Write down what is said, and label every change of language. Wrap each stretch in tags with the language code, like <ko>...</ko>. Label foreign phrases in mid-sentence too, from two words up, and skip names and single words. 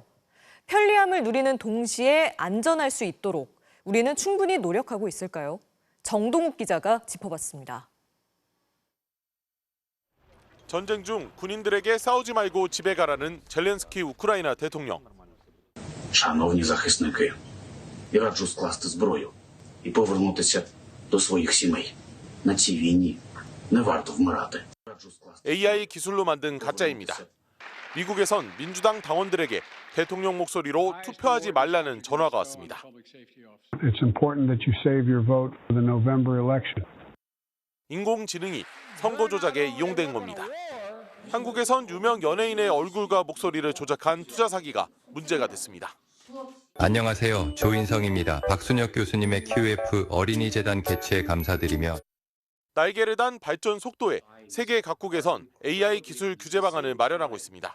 <ko>편리함을 누리는 동시에 안전할 수 있도록 우리는 충분히 노력하고 있을까요? 정동욱 기자가 짚어봤습니다. 전쟁 중 군인들에게 싸우지 말고 집에 가라는 젤렌스키 우크라이나 대통령.</ko> <uk>Шановні захисники, я раджу скласти зброю і повернутися до своїх сімей. На цій війні не варто вмирати.</uk> <ko>AI 기술로 만든 가짜입니다. 미국에선 민주당 당원들에게 대통령 목소리로 투표하지 말라는 전화가 왔습니다.</ko> <en>It's important that you save your vote for the November election.</en> <ko>인공지능이 선거 조작에 이용된 겁니다. 한국에선 유명 연예인의 얼굴과 목소리를 조작한 투자 사기가 문제가 됐습니다. 안녕하세요. 조인성입니다. 박순혁 교수님의 QF 어린이재단 개최에 감사드리며 날개를 단 발전 속도에 세계 각국에선 AI 기술 규제 방안을 마련하고 있습니다.</ko>